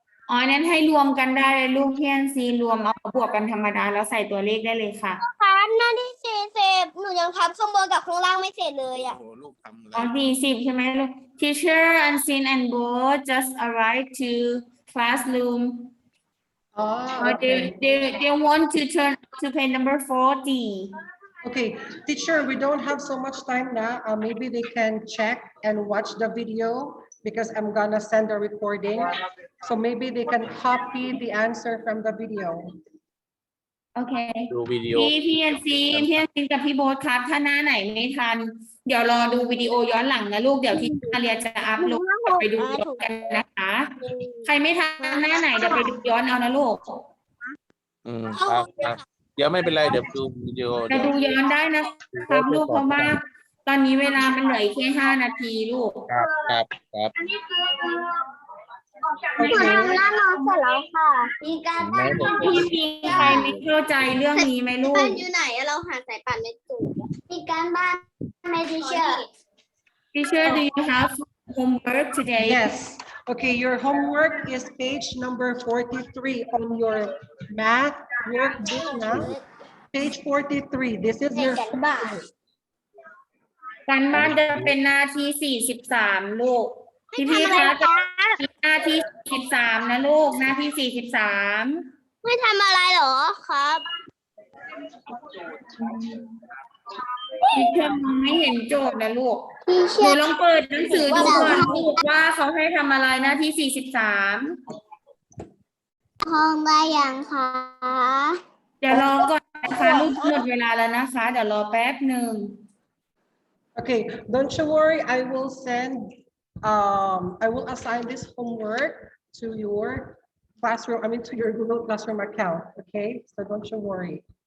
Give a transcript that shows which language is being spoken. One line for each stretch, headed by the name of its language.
Thai: อ๋อนั้นให้รวมกันได้เลยลูกเพียนซีรวมเอาบวกกันธรรมดาแล้วใส่ตัวเลขได้เลยค่ะ ครับหน้าที่40หนูยังพับข้างบนกับข้างล่างไม่เสร็จเลย โอ้ อ่ะ โหลูกทำอะไร อ๋อ40ใช่ไหมลูก
English: Teacher Unseen and Bo just arrived to classroom. Oh, They okay. want to turn to page number 40. Okay, teacher, we don't have so much time now. Maybe they can check and watch the video because I'm gonna send a recording. So maybe they can copy the answer from the video.
Thai: โอเค ดูวิดีโอ พี่อันซีกับพี่โบ๊ทครับ ถ้าหน้าไหนไม่ทัน เดี๋ยวรอดูวิดีโอย้อนหลังนะลูก เดี๋ยวที่อาเรียจะอัพโหลดไปดูย้อนกันนะคะ ใครไม่ทันหน้าไหนเดี๋ยวไปดูย้อนเอานะลูก ครับเดี๋ยวไม่เป็นไรเดี๋ยวดูวิดีโอ จะดูย้อนได้นะครับลูกเพราะว่าตอนนี้เวลามันเหลืออีกแค่5 นาทีลูก ครับ หนูทำหน้าน้องเสร็จแล้วค่ะ มีการบ้าน พี่มีใครไม่เข้าใจเรื่องนี้ไหมลูก อยู่ไหนเราหาสายป่านไม่เจอมีการบ้านในทีเชอร์
English: Teacher, do you have homework today? Yes. Okay, your homework is page number 43 on your math workbook now. Page 43. This is your homework.
Thai: การบ้านจะเป็นหน้าที่43ลูกพี่คะจะหน้าที่43นะลูกหน้าที่43 ไม่ทำอะไรหรอครับ พี่เชื่อไม่เห็นโจทย์นะลูกหนูลองเปิดหนังสือดูก่อนลูกว่าเขาให้ทำอะไรหน้าที่43 ห้องได้ยังคะ เดี๋ยวรอก่อนนะคะลูกหมดเวลาแล้วนะคะเดี๋ยวรอแป๊บหนึ่ง
English: Okay, don't you worry. I will send, I will assign this homework to your classroom, to your Google Classroom account, okay? So don't you worry.